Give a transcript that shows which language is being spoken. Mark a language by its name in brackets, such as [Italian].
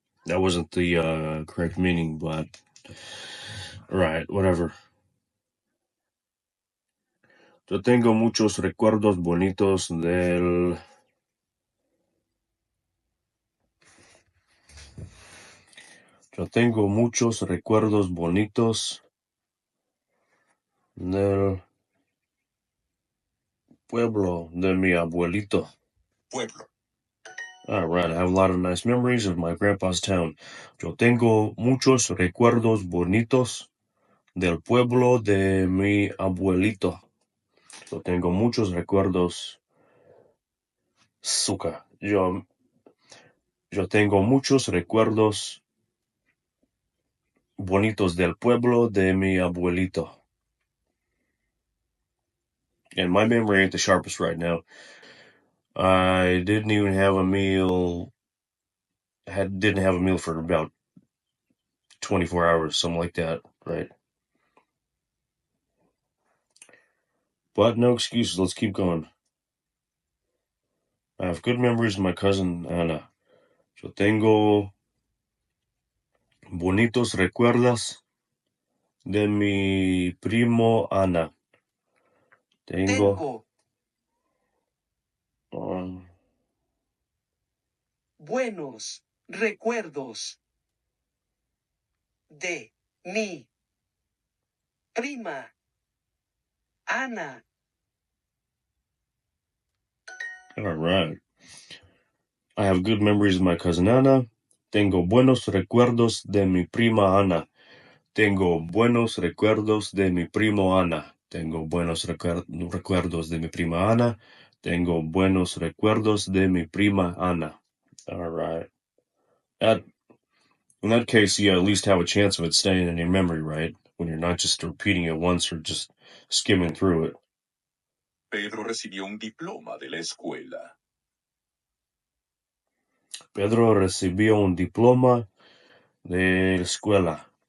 [English] That wasn't the correct meaning, but right, whatever. [Spanish] Yo tengo muchos recuerdos bonitos Yo tengo muchos recuerdos bonitos del pueblo de mi abuelito. Pueblo. [English] All right, I have a lot of nice memories of my grandpa's town. [Spanish] Yo tengo muchos recuerdos bonitos del pueblo de mi abuelito. Yo tengo muchos recuerdos. Suka. Yo tengo muchos recuerdos bonitos del pueblo de mi abuelito. [English] and my memory ain't the sharpest right now. I didn't even have a meal. Didn't have a meal for about 24 hours, something like that, right? But no excuses. Let's keep going. I have good memories of my cousin Ana. [Spanish] Yo tengo bonitos recuerdos de mi primo Ana. Tengo buenos recuerdos de mi prima Ana. [English] All right. I have good memories of my cousin Ana. [Spanish] Tengo buenos recuerdos de mi prima Ana. Tengo buenos recuerdos de mi primo Ana. Tengo buenos recuerdos de mi prima Ana. Tengo buenos recuerdos de mi prima Ana. [English] All right. In that case, you at least have a chance of it staying in your memory, right? When you're not just repeating it once or just skimming through it. [Spanish] Pedro recibió un diploma de la escuela. Pedro recibió un diploma de la escuela.